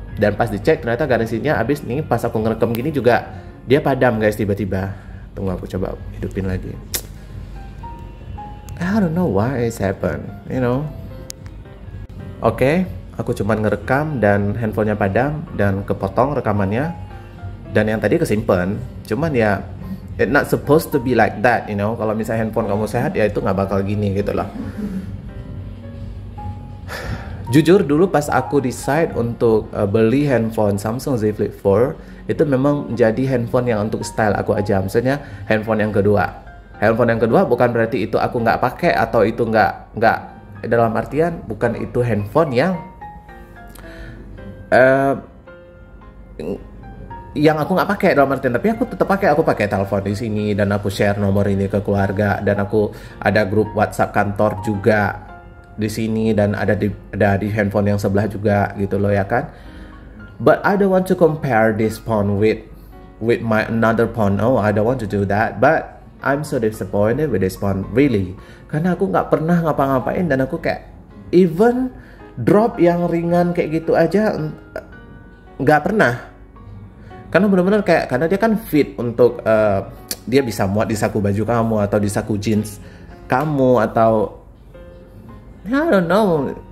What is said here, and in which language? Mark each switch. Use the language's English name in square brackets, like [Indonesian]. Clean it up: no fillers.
[Indonesian] Dan pas dicek ternyata garansinya habis nih, pas aku ngerekam gini juga dia padam guys tiba-tiba. Tunggu aku coba hidupin lagi. [English] I don't know why it's happen, you know. [Indonesian] Oke, aku cuman ngerekam dan handphonenya padam dan kepotong rekamannya, dan yang tadi kesimpan. Cuman ya [English] it not supposed to be like that, you know. [Indonesian] Kalau misalnya handphone kamu sehat ya itu nggak bakal gini gitu loh. Jujur dulu pas aku decide untuk beli handphone Samsung Z Flip 4, itu memang jadi handphone yang untuk style aku aja. Maksudnya handphone yang kedua. Handphone yang kedua bukan berarti itu aku nggak pakai atau itu nggak, dalam artian bukan itu handphone yang aku nggak pakai dalam artian, tapi aku tetap pakai. Aku pakai telepon di sini, dan aku share nomor ini ke keluarga, dan aku ada grup WhatsApp kantor juga di sini, dan ada di handphone yang sebelah juga gitu loh ya kan. [English] But I don't want to compare this phone with my another phone. Oh, I don't want to do that. But I'm so disappointed with this phone, really. [Indonesian] Karena aku nggak pernah ngapa-ngapain, dan aku kayak even drop yang ringan kayak gitu aja nggak pernah. Karena benar-benar kayak, karena dia kan fit untuk dia bisa muat di saku baju kamu atau di saku jeans kamu, atau [English] I don't know.